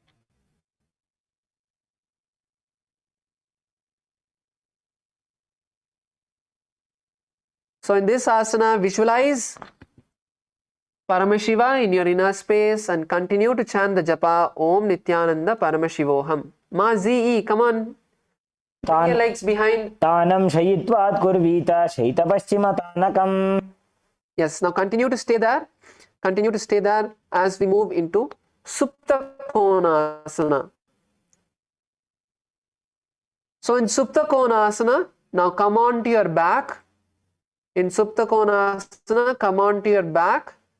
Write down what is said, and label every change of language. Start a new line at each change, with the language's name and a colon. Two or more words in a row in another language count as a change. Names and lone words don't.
English: So in this asana, visualize Paramashiva in your inner space and continue to chant the japa
Sanskrit: Om Nithyananda Paramashivoham.
English: Ma Zi, come on. Bring your legs behind.
Sanskrit: Tanam shayitvat kurvita shayita paschimottanakam.
English: Yes, now continue to stay there. Continue to stay there as we move into Supta Konasana. So in Supta Konasana, now come on to your back. In Supta Konasana, come on to your back.